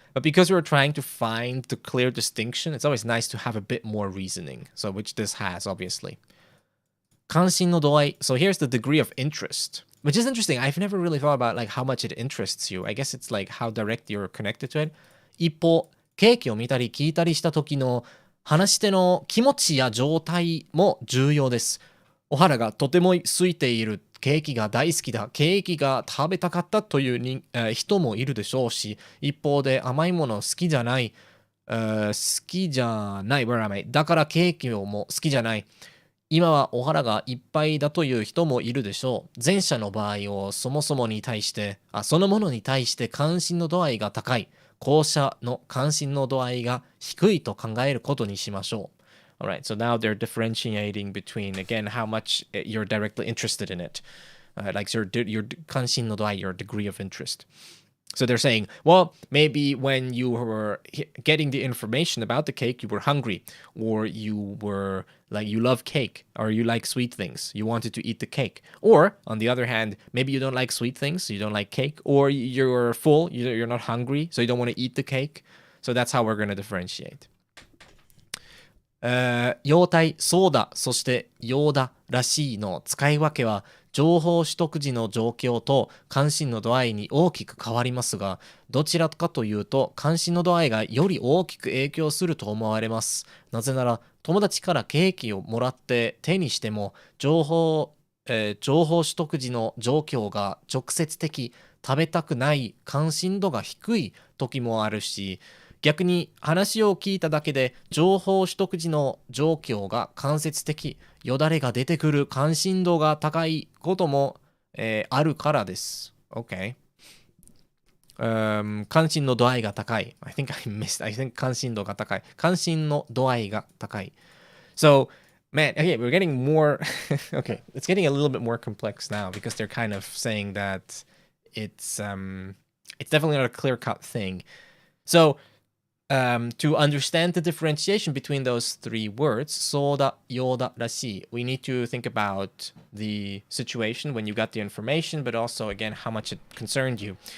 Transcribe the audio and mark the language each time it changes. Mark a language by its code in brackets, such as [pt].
[en] But because we're trying to find the clear distinction, it's always nice to have a bit more reasoning. So which this has, obviously. [ja] 関心の度合い. [en] So here's the degree of interest, which is interesting. I've never really thought about like how much it interests you. I guess it's like how direct you're connected to it. [ja] 一方、ケーキを見たり聞いたりした時の話し手の気持ちや状態も重要です。お腹がとても空いている。ケーキが大好きだ。ケーキが食べたかったという人もいるでしょうし、一方で甘いもの好きじゃない。好きじゃない。 [en] Where am I? [ja] だからケーキも好きじゃない。今はお腹がいっぱいだという人もいるでしょう。前者の場合をそのものに対して関心の度合いが高い。後者の関心の度合いが低いと考えることにしましょう。 [en] Alright, so now they're differentiating between, again, how much you're directly interested in it. Like your [ja] 関心の度合い, [en] your degree of interest. So they're saying, well, maybe when you were getting the information about the cake, you were hungry, or you were like, you love cake, or you like sweet things. You wanted to eat the cake. Or, on the other hand, maybe you don't like sweet things, you don't like cake, or you're full, you're not hungry, so you don't want to eat the cake. So that's how we're going to differentiate. [ja] 様態、そうだ、そしてようだらしいの使い分けは情報取得時の状況と関心の度合いに大きく変わりますが、どちらかというと関心の度合いがより大きく影響すると思われます。なぜなら友達からケーキをもらって手にしても情報取得時の状況が直接的、食べたくない関心度が低い時もあるし、逆に話を聞いただけで情報取得時の状況が間接的、よだれが出てくる関心度が高いことも、あるからです。 OK。 関心の度合いが高い。 [en] I think [ja] 関心度が高い。関心の度合いが高い。 [en] So, man, okay, we're getting more... okay, it's getting a little bit more complex now because they're kind of saying that it's definitely not a clear-cut thing. So, to understand the differentiation between those three words, そうだ、ようだ、らしい, we need to think about the situation when you got the information, but also, again, how much it concerned you.